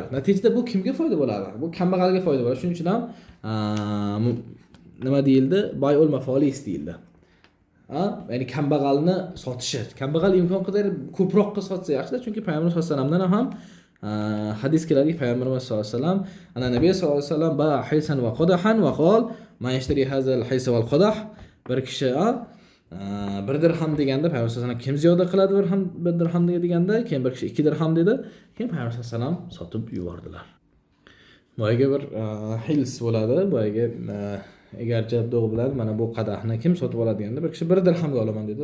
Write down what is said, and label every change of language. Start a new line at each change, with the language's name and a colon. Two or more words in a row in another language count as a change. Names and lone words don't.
Uzbek: Natijada bu kimga foyda bo'ladi? Bu kambag'alga foyda bo'ladi. Shuning uchun ham nima deyildi?
Arabic: بيع المفلس
Uzbek: deyildi. Ya'ni kambag'alni sotishi. Kambag'al imkon qadar ko'proqqa sotsa yaxshi, chunki Payg'ambar
Arabic: صلى الله عليه وسلم dan
Uzbek: ham hadis keladi.
Arabic: Payg'ambarimiz صلى الله عليه وسلم, ana النبي صلى الله عليه وسلم باع حلسا وقدحا وقال من يشتري هذا الحلس والقدح.
Uzbek: Bir kishi bir dirham deganda Payg'ambar
Arabic: صلى الله عليه وسلم
Uzbek: kim ziyoda qiladi bir dirham deganda, keyin bir kishi 2 dirham dedi, keyin Payg'ambar
Arabic: صلى الله عليه وسلم
Uzbek: sotib yubordilar. Boyaga bir hils bo'ladi, boyaga egarchi dog' bilan mana bu qadahni kim sotib oladi deganda bir kishi 1 dirhamga olaman dedi.